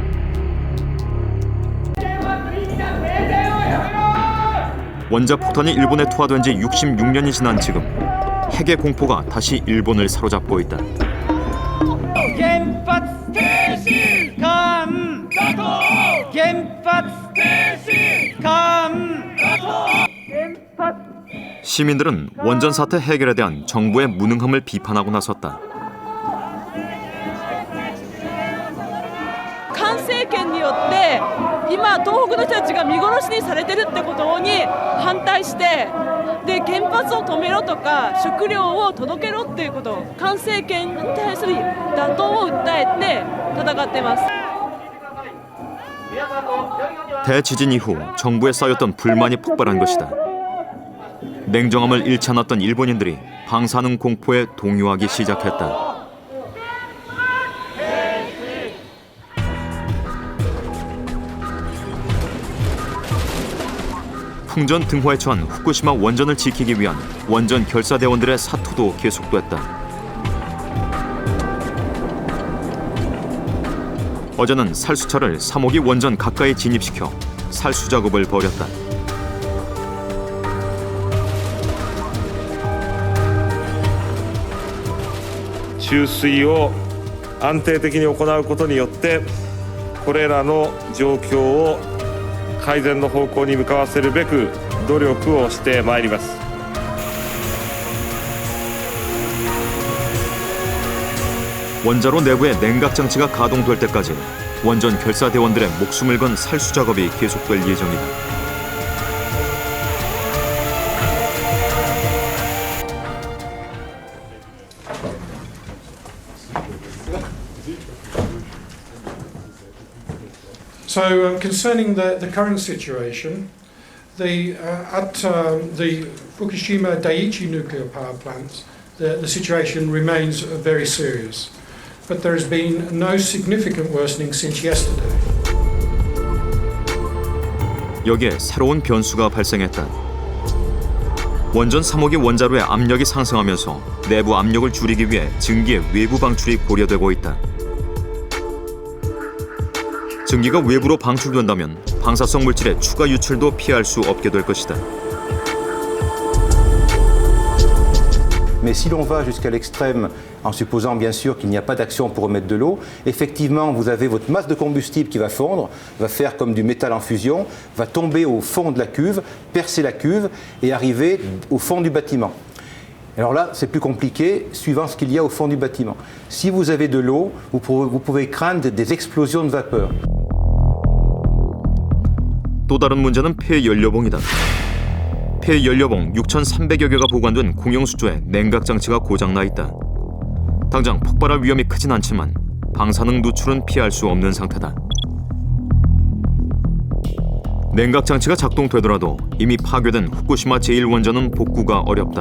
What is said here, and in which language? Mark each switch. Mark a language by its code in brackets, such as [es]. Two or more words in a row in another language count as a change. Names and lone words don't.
[ko] 원자 폭탄이 일본에 투하된 지 66년이 지난 지금 핵의 공포가 다시 일본을 사로잡고 있다. 시민들은 원전 사태 해결에 대한 정부의 무능함을 비판하고 나섰다. [ja] 菅政権によって今東北の人たちが見殺しにされてるってことに反対してで原発を止めろとか食料を届けろっていうこと菅政権に対する打倒を訴えて戦っています。 [ko] 대지진 이후 정부에 쌓였던 불만이 폭발한 것이다. 냉정함을 잃지 않았던 일본인들이 방사능 공포에 동요하기 시작했다. 풍전 등화에 처한 후쿠시마 원전을 지키기 위한 원전 결사대원들의 사투도 계속됐다. 어제는 살수차를 3호기 원전 가까이 진입시켜 살수 작업을 벌였다. [ja] 注水を安定的に行うことによってこれらの状況を改善の方向に向かわせるべく努力をしてまいります。 [ko] 원자로 내부의 냉각 장치가 가동될 때까지 원전 결사대원들의 목숨을 건 살수 작업이 계속될 예정이다. [en] So concerning the current situation, at the Fukushima Daiichi nuclear power plant, the situation remains very serious. But there has been no significant worsening since yesterday. [ko] 여기에 새로운 변수가 발생했다. 원전 3호기 원자로의 압력이 상승하면서 내부 압력을 줄이기 위해 증기의 외부 방출이 고려되고 있다. 증기가 외부로 방출된다면 방사성 물질의 추가 유출도 피할 수 없게 될 것이다. [fr] Mais si l'on va jusqu'à l'extrême, en supposant bien sûr qu'il n'y a pas d'action pour remettre de l'eau, effectivement vous avez votre masse de combustible qui va fondre, va faire comme du métal en fusion, va tomber au fond de la cuve, percer la cuve et arriver au fond du bâtiment. Alors là, c'est plus compliqué suivant ce qu'il y a au fond du bâtiment. Si vous avez de l'eau, vous pouvez craindre des explosions de vapeur. [ko] 또 다른 문제는 폐연료봉이다. 폐연료봉 6,300여 개가 보관된 공용수조에 냉각장치가 고장나 있다. 당장 폭발할 위험이 크진 않지만 방사능 누출은 피할 수 없는 상태다. 냉각장치가 작동되더라도 이미 파괴된 후쿠시마 제1원전은 복구가 어렵다.